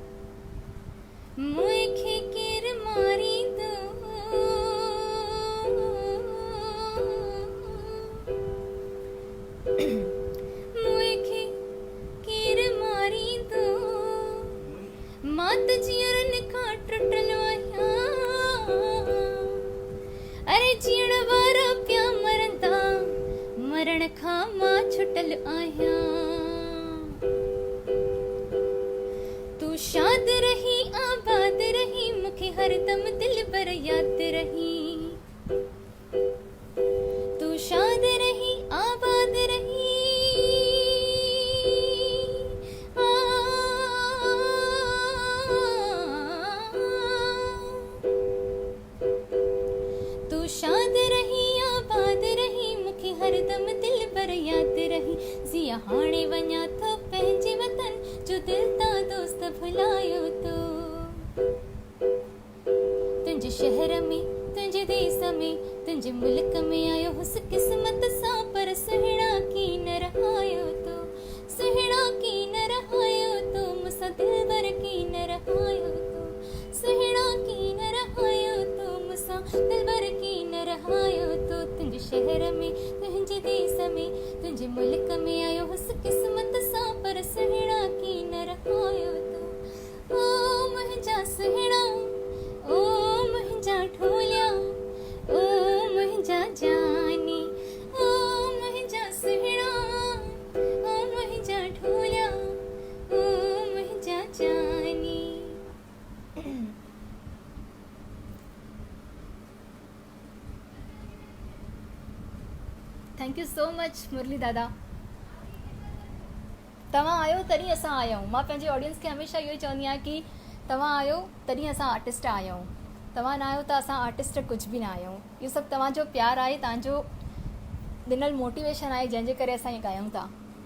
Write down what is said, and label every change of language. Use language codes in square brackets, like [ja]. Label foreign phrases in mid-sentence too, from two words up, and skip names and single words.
[sd] मुए खे केरु मारींदो, मुए खे केरु मारींदो, मां त जीअरनि खां टुटल आहियां, अरे जीअण वारा पिया मरंदा, मरण खां मां छुटल आहियां। तू शाद रही आबाद रही, मूंखे हरदम दिल भर यादि रही। तू शाद रही आबाद रही, तू शाद रही आबाद रही, मूंखे हरदम दिल भर यादि रही। ज़िया हाणे वञा थो पंहिंजे वतन, जो दिल तां दोस्त भुलायो तो, तुंहिंजे शहर में तुंहिंजे देश में तुंहिंजे मुल्क में आयो हुस किस्मत सां, पर सुहिणा की न रहायो तो, सुहिणा की न रहायो तो, मूंसां दिल भर की न रहायो तो, सुहिणा की न रहायो तो, मूंसां दिल भर की न रहायो तो। तुंहिंजे शहर में तुंहिंजे देश में तुंहिंजे मुल्क में आयो हुस किस्मत सां, पर सुहिणा की न रहायो तो। ओ मुंहिंजा सुहिणा, ओ मुंहिंजा ढोलिया, ओ मुंहिंजा जानी, ओ मुंहिंजा सुहिणा, ओ मुंहिंजा ढोलिया, ओ मुंहिंजा जानी। [en] thank you so much Murli Dada. [sd] तव्हां आयो तॾहिं असां आया आहियूं। मां पंहिंजे ऑडियंस खे हमेशह इहो ई चवंदी आहियां कि तव्हां आयो तॾहिं असां आर्टिस्ट आया आहियूं, तव्हां न आहियो त असां आर्टिस्ट कुझु बि न आया आहियूं। इहो सभु तव्हांजो प्यारु आहे, तव्हांजो ॾिनल मोटिवेशन आहे, जंहिंजे करे असां इहे ॻायूं था।